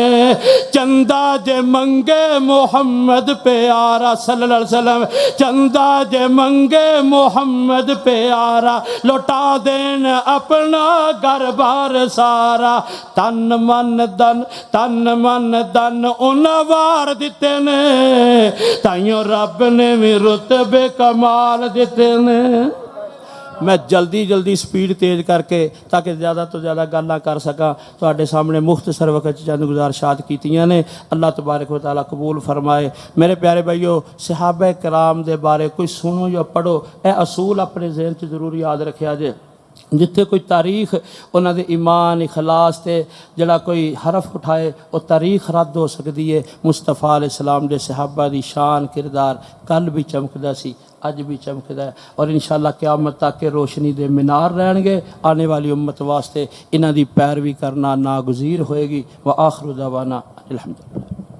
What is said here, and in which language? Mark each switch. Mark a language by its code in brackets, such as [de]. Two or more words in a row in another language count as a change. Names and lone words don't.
[pa] چندہ جے منگے محمد پیارا [ar] صلی اللہ علیہ وسلم، [pa] چندہ جے منگے محمد پیارا، لوٹا دین اپنا گھر بار سارا، تن من دن انوار دیتے نے، تائیوں رب نے بھی رتبے کمال دیتے نے۔ میں جلدی سپیڈ تیز کر کے تاکہ زیادہ تو زیادہ گلاں کر سکاں، تواڈے سامنے مختصر وقت چند گزارشات کیتیاں نے، [ur] اللہ تبارک و تعالیٰ قبول فرمائے۔ [pa] میرے پیارے بھائیو، صحابہ کرام دے بارے کوئی سنو یا پڑھو، اے اصول اپنے ذہن سے ضرور یاد رکھیا جے۔ جتھے کوئی تاریخ انہاں دے ایمان اخلاص تے جڑا کوئی حرف اٹھائے [ur] وہ تاریخ رد ہو سکتی ہے۔ [pa] مصطفیٰ [ar] علیہ السلام [pa] دے صحابہ دی شان کردار کل بھی چمکدا سی، اج بھی چمکدا ہے، اور انشاءاللہ قیامت تک کے روشنی دے مینار رہن گے۔ آنے والی امت واسطے انہاں دی پیروی کرنا ناگزیر ہوئے گی۔ [ar] وآخر دعوانا الحمدللہ۔